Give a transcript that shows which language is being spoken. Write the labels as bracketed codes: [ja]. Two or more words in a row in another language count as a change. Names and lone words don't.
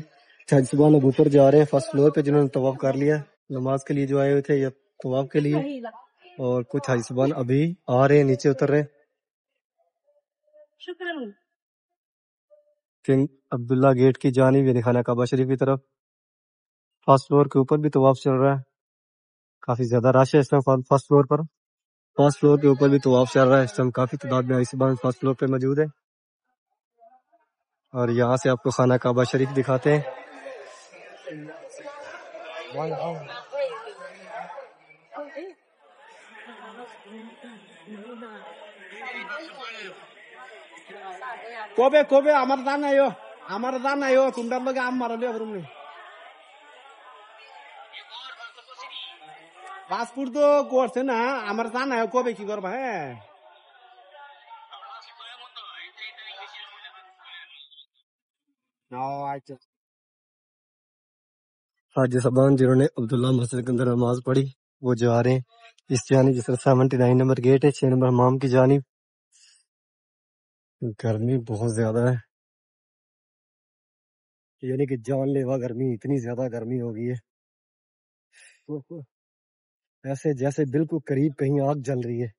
[ur] حاجی صاحبان اب اوپر جا رہے ہیں [en] first floor [ur] پہ، جنہوں نے طواف کر لیا نماز کے لیے، جو آئے ہوئے تھے یا طواف کے لیے، اور کچھ حاجی صاحبان ابھی آ رہے ہیں، نیچے اتر رہے ہیں کنگ عبداللہ گیٹ کی جانب، یعنی خانہ کعبہ شریف کی طرف۔ [en] first floor [ur] کے اوپر بھی طواف چل رہا ہے، کافی زیادہ رش ہے اس ٹائم فرسٹ فلور پر۔ [en] first floor [ur] کے اوپر بھی طواف چل رہا ہے اس ٹائم، کافی تعداد میں حاجی صاحبان [en] first floor [ur] پہ موجود ہے، اور یہاں سے آپ کو خانہ کعبہ شریف دکھاتے ہیں۔ [bn] কবে কবে আমার জান আইও তোমরা লগে আম মারালে করুম নি পাসপোর্ট তো করছে না, আমার জান আইও কবে কি করবা। হ্যাঁ আচ্ছা [ur] حاجی صاحبان جنہوں نے عبداللہ مسجد کے اندر نماز پڑھی وہ جا رہے ہیں اس جانب جس طرح 79 نمبر گیٹ ہے 6 نمبر حمام کی جانب. گرمی بہت زیادہ ہے، یعنی کہ جان لیوا گرمی، اتنی زیادہ گرمی ہو گئی ہے ایسے جیسے بالکل قریب کہیں آگ جل رہی ہے.